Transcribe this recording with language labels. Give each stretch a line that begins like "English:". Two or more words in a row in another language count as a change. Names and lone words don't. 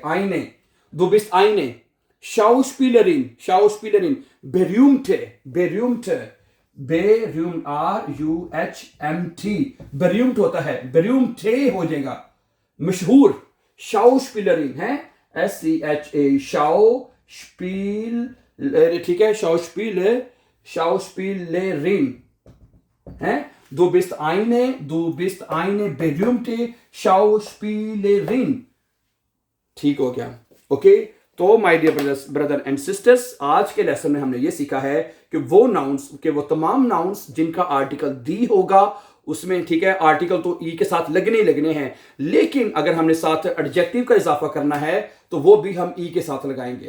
German: eine, du bist eine, Schauspielerin, berühmte, berühm RUHMT, berühmt
Urdu: ہوتا ہے، بیریومٹے ہو جائے گا، مشہور. شاؤسپیلرن ہے SCHA، ٹھیک ہے، شاؤسپیلرن ہے.
German: Du bist eine berühmte Schauspielerin।
Urdu: ٹھیک ہو گیا? اوکے، تو
English: my dear brother and sisters,
Urdu: آج کے لیسن میں ہم نے یہ سیکھا ہے کہ وہ ناؤنز، کے وہ تمام ناؤنز جن کا آرٹیکل دی ہوگا اس میں، ٹھیک ہے، آرٹیکل تو ای کے ساتھ لگنے ہی لگنے ہیں، لیکن اگر ہم نے ساتھ ایڈجیکٹیو کا اضافہ کرنا ہے تو وہ بھی ہم ای کے ساتھ لگائیں گے.